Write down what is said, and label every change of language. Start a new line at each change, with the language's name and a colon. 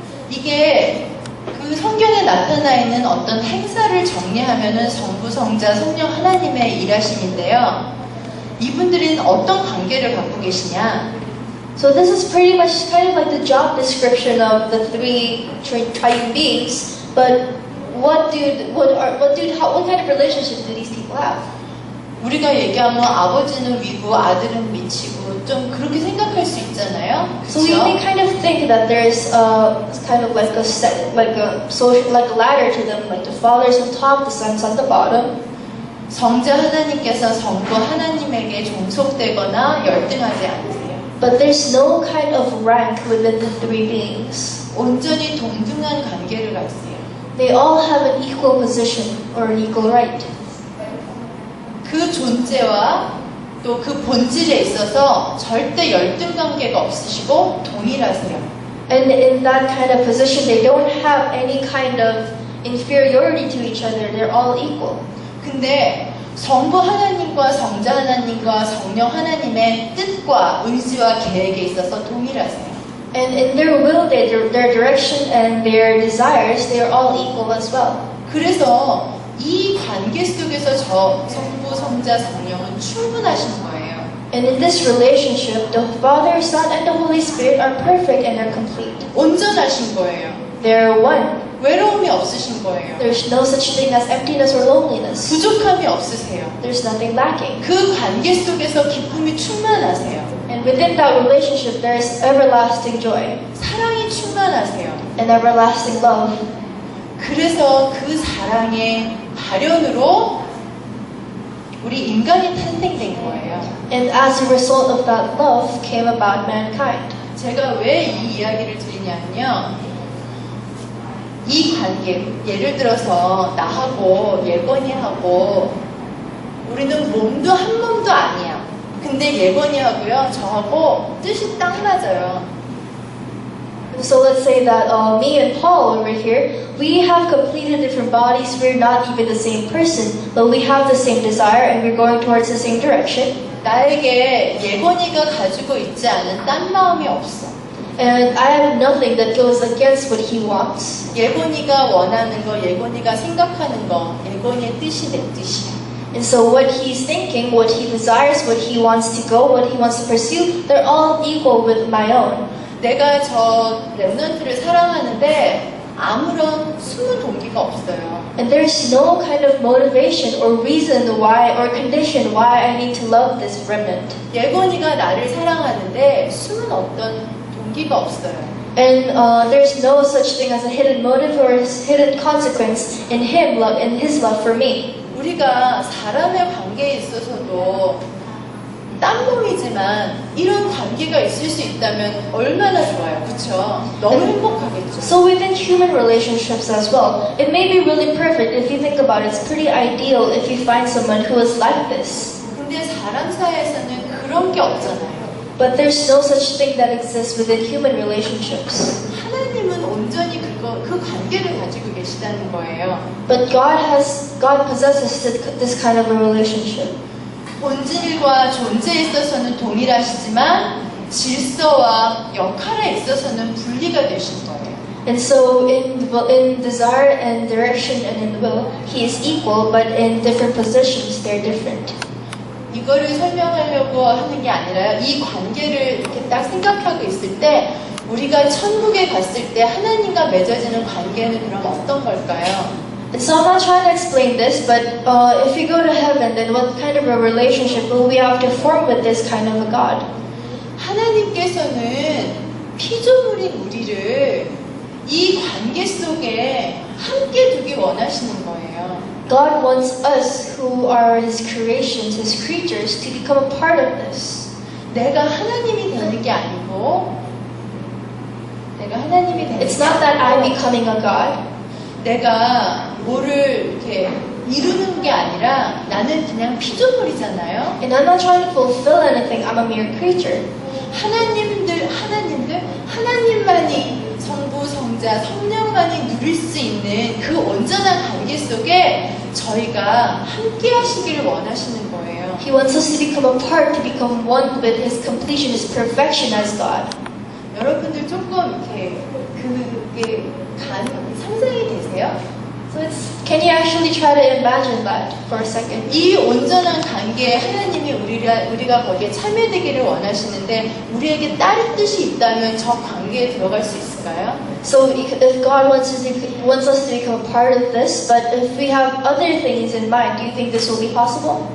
Korean: 이게 그 성경에 나타나 있는 어떤 행사를 정리하면은 성부, 성자, 성령 하나님의 일하심인데요. 이분들은 어떤 관계를 갖고 계시냐?
English: So this is pretty much kind of like the job description of the three triune beings. But what kind of relationship do these people have?
Korean: 우리가 얘기하면 아버지는 위고 아들은 미치고 좀 그렇게 생각할 수 있잖아요.
English: So we may kind of think that there's kind of like a ladder to them, like the father's on top, the son's on the bottom.
Korean: 성자 하나님께서 성부 하나님에게 종속되거나 열등하지 않으세요.
English: But there's no kind of rank within the three beings.
Korean: 온전히 동등한 관계를 갖으세요.
English: They all have an equal position or an equal right.
Korean: 그 존재와 또 그 본질에 있어서 절대 열등 관계가 없으시고 동일하세요.
English: And in that kind of position, they don't have any kind of inferiority to each other. They're all equal.
Korean: 근데 성부 하나님과 성자 하나님과 성령 하나님의 뜻과 의지와 계획에 있어서 동일하세요.
English: And in their will, their direction and their desires, they are all equal as well.
Korean: 그래서 이 관계 속에서 성부, 성자, 성령은 충분하신 거예요.
English: And in this relationship, the Father, Son, and the Holy Spirit are perfect and are complete.
Korean: 온전하신 거예요.
English: They're one.
Korean: 외로움이 없으신 거예요.
English: There's no such thing as emptiness or loneliness.
Korean: 부족함이 없으세요.
English: There's nothing lacking.
Korean: 그 관계 속에서 기쁨이 충만하세요.
English: And within that relationship, there is everlasting joy
Korean: 사랑이 충만하세요.
English: and everlasting love.
Korean: 그래서 그 사랑의 발현으로 우리 인간이 탄생된 거예요.
English: And as a result of that love came about mankind.
Korean: 제가 왜 이 이야기를 드리냐면요. 이 관계, 예를 들어서 나하고 예건이하고 우리는 몸도 한 몸도 아니야. 근데 예건이하고요, 저하고 뜻이 딱 맞아요.
English: So let's say that me and Paul over here, we have completely different bodies. We're not even the same person, but we have the same desire and we're going towards the same direction.
Korean: 나에게 예건이가 가지고 있지 않은 딴 마음이 없어.
English: And I have nothing that goes against what he wants.
Korean: 예건이가 원하는 거, 예건이가 생각하는 거, 예건이의 뜻이 내 뜻이야.
English: And so what he's thinking, what he desires, what he wants to go, what he wants to pursue, they're all equal with my own.
Korean: 내가 저 랩런트를 사랑하는데 아무런 숨은 동기가 없어요.
English: And there's no kind of motivation or reason why or condition why I need to love this remnant.
Korean: 예건이가 나를 사랑하는데 숨은 어떤 동기가 없어요.
English: And there's no such thing as a hidden motive or a hidden consequence in in his love for me.
Korean: 우리가 사람의 관계에 있어서도 딴놈이지만 이런 관계가 있을 수 있다면 얼마나 좋아요, 그쵸? 너무 행복하겠죠.
English: So within human relationships as well, it may be really perfect if you think about it. It's pretty ideal if you find someone who is like this.
Korean: 근데 사람 사이에서는 그런 게 없잖아요.
English: But there's no such thing that exists within human relationships.
Korean: 하나님은 온전히 그 관계를 가지고 계시다는 거예요.
English: But God possesses this kind of a relationship.
Korean: 본질과 존재에 있어서는 동일하시지만 질서와 역할에 있어서는 분리가 되신 거예요.
English: And so in desire and direction and in will, He is equal, but in different positions, they're different.
Korean: 이거를 설명하려고 하는 게 아니라 이 관계를 이렇게 딱 생각하고 있을 때 우리가 천국에 갔을 때 하나님과 맺어지는 관계는 그럼 어떤 걸까요?
English: And so I'm not trying to explain this, but if we go to heaven, then what kind of a relationship will we have to form with this kind of a God?
Korean: 하나님께서는 피조물인 우리를 이 관계 속에 함께 두기 원하시는 거예요.
English: God wants us, who are His creations, His creatures, to become a part of this.
Korean: 내가 하나님이 되는 게 아니고 내가 하나님이 되는
English: It's not that I'm becoming a God.
Korean: 내가 뭐를 이렇게 이루는 게 아니라 나는 그냥 피조물이잖아요.
English: And I'm not trying to fulfill anything. I'm a mere creature.
Korean: 하나님만이 성부, 성자, 성령만이 누릴 수 있는 그 온전한 관계 속에 저희가 함께 하시기를 원하시는 거예요.
English: He wants us to become a part, to become one with His completion, His perfection as God.
Korean: 여러분들 조금 이렇게 그게 상상이 되세요?
English: So can you actually try to imagine that for a second?
Korean: 이 온전한 관계에 하나님이 우리가 거기에 참여되기를 원하시는데 우리에게 다른 뜻이 있다면 저 관계에 들어갈 수 있을까요?
English: So if God wants us to become a part of this, but if we have other things in mind, do you think this will be possible?